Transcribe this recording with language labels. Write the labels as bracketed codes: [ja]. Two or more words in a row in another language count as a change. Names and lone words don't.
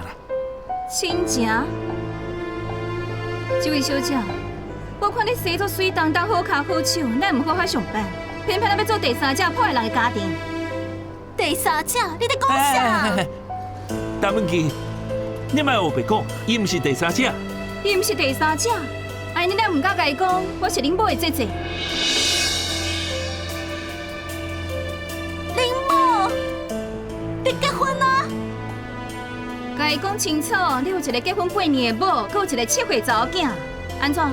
[nan] 亲情？这位小姐，我看你生作水当当好脚好手，咱唔好好上班，偏偏要做第三者破坏人的家庭。第三者，你在讲啥？邓文琪，你莫有白讲，伊唔是第三者。伊唔是第三者，安尼咱唔敢甲伊讲，我是恁某的姐姐。林某，你结婚啊？甲伊讲清楚，你有一个结婚8年的某，佮有一个7岁查某囝，安怎？